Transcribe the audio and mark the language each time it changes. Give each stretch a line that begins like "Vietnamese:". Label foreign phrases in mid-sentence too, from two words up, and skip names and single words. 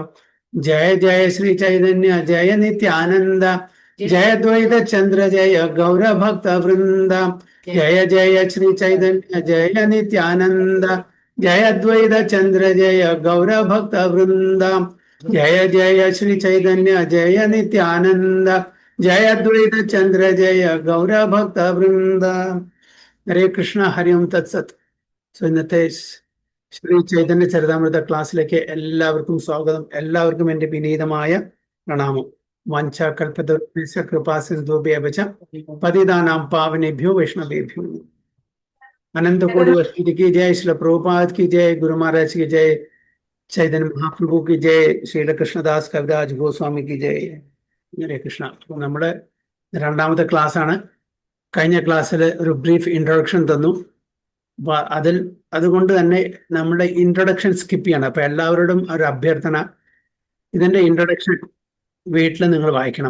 Sanskrit: जय जय श्री चैतन्य जय नित्यानंद जय द्वैत चंद्र जय गौर भक्त वृंद। जय जय श्री चैतन्य जय नित्यानंद जय द्वैत चंद्र जय गौर भक्त वृंद। जय जय श्री चैतन्य जय नित्यानंद जय अद्वैत चंद्र जय गौर भक्त वृंद। हरे कृष्ण हरि ओम तत्सत.
Malayalam: ഇന്നത്തെ ശ്രീ ചൈതന്യ ചരിതാമൃത ക്ലാസ്സിലേക്ക് എല്ലാവർക്കും സ്വാഗതം. എല്ലാവർക്കും എൻ്റെ വിനീതമായ പ്രണാമം.
Sanskrit: വാഞ്ചാകൽപതരുഭ്യശ്ച കൃപാസിന്ധുഭ്യഃ ച പതിതാനാം പാവനേഭ്യോ वैष्णवेभ्यो
Hindi: अनंत कोटि वैष्णव की जय, श्री प्रभुपाद की जय, गुरु महाराज की जय, ചൈതന്യ മഹാപ്രഭു की जय, ശ്രീല കൃഷ്ണദാസ് കവിരാജ് ഗോസ്വാമി की जय.
Malayalam: ഹരേ കൃഷ്ണ. നമ്മുടെ രണ്ടാമത്തെ ക്ലാസ് ആണ്. കഴിഞ്ഞ ക്ലാസ്സിൽ ഒരു ബ്രീഫ് ഇൻട്രൊഡക്ഷൻ തന്നു. അപ്പൊ അതുകൊണ്ട് തന്നെ നമ്മുടെ ഇൻട്രൊഡക്ഷൻ സ്കിപ്പ് ചെയ്യണം. അപ്പൊ എല്ലാവരോടും ഒരു അഭ്യർത്ഥന, ഇതിന്റെ ഇൻട്രൊഡക്ഷൻ വീട്ടിൽ നിങ്ങൾ വായിക്കണം.